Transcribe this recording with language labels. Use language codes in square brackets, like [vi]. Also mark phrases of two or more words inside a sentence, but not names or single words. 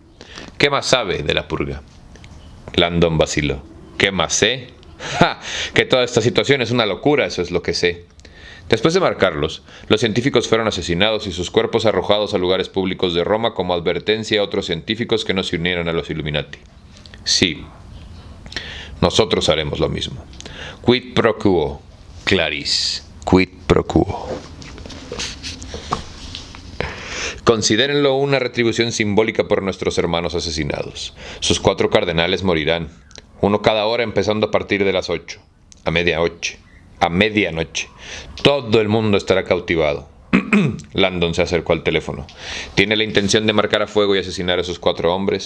[es] ¿Qué más sabe de la purga? Landon vaciló. ¿Qué más sé? ¡Ja! Que toda esta situación es una locura, eso es lo que sé. Después de marcarlos, los científicos fueron asesinados y sus cuerpos arrojados a lugares públicos de Roma como advertencia a otros científicos que no se unieran a los Illuminati. Sí, nosotros haremos lo mismo. [la] Quid pro quo, Clarice. Quid pro quo. [es] Considérenlo una retribución simbólica por nuestros hermanos asesinados. Sus 4 cardenales morirán, uno cada hora empezando a partir de las 8, a medianoche. Todo el mundo estará cautivado. Landon se acercó al teléfono. ¿Tiene la intención de marcar a fuego y asesinar a esos 4 hombres?